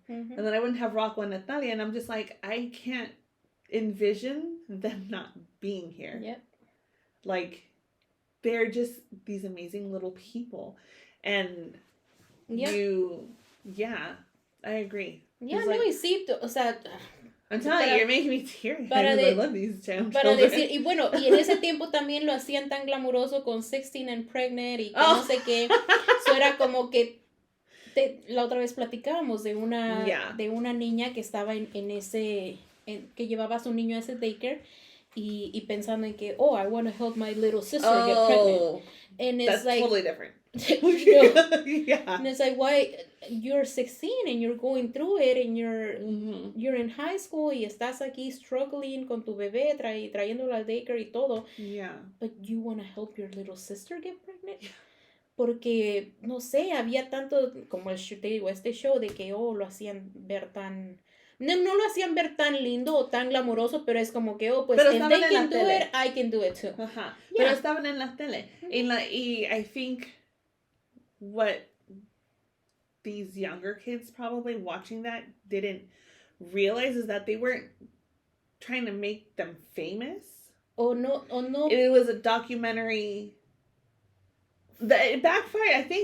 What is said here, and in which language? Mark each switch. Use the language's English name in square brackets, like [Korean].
[English] And then I wouldn't have Rocco and Natalia. And I'm just like, I can't envision them not being here. Yep. Like, they're just these amazing little people. And I agree. [Spanish] Yeah, no, y sí, o sea... [English] I'm telling you, you're making me teary. I love these children. [Spanish] Para decir, y bueno, y en ese tiempo también lo hacían tan glamuroso con 16 and Pregnant y que no sé qué. Eso era como que la otra vez platicábamos de una niña que estaba en ese, que llevaba a su niño a ese daycare y pensando en que, [English] I want to help my little sister get pregnant. And it's that's like, totally different. And it's like, why you're 16 and you're going through it and you're in high school [Spanish] y estás aquí [English] struggling [Spanish] con tu bebé, trayéndolo al daycare y todo. [English] But you want to help your little sister get pregnant? [Spanish] Porque, no sé, había tanto, como este show de que, lo hacían ver tan... No lo hacían ver tan lindo o tan glamoroso, pero es como que, pues, [English] if they can do it, I can do it too. [Spanish] Pero estaban en la tele. [English] Y I think what these younger kids probably watching that didn't realize is that they weren't trying to make them famous. No. It was a documentary. It backfired.